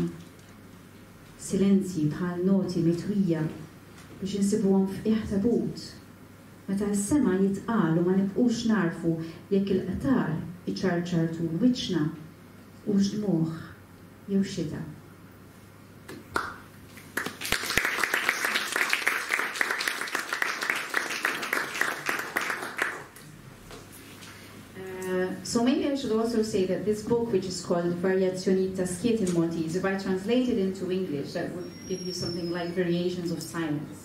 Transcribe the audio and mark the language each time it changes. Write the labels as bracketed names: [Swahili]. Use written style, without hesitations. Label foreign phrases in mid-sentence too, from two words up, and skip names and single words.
[Maltese] Silenzji bħal noti mitwija biex insibuhom f'qiegħ tabut. Meta s-sema jitqalu ma nibqux narfu jekk il-qatar iċarċar tul wiċċna hux dmuħ jew xita. [English] So maybe I should also say that this book, which is called Variazioni ta Skiet in Maltese, if I translate it into English, that would give you something like Variations of Silence.